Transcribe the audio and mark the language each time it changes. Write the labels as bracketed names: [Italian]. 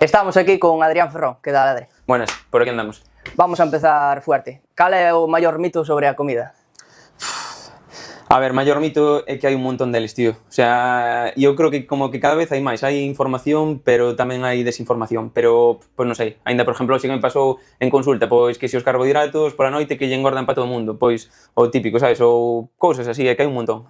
[Spanish] Estamos aquí con Adrián Ferrón, que dá Adri. Buenas, por aquí andamos. Vamos a empezar fuerte. [Galician] Cal é o maior mito sobre a comida? A ver, maior mito é que hai un montón deles, tío. O sea, eu creo que como que cada vez hai máis. Hai información, pero tamén hai desinformación. Pero, pois non sei, ainda, por exemplo, xe que me pasou en consulta, pois que se os carbohidratos pola noite que lle engordan para todo o mundo. Pois o típico, sabes? Ou cousas así, é que hai un montón.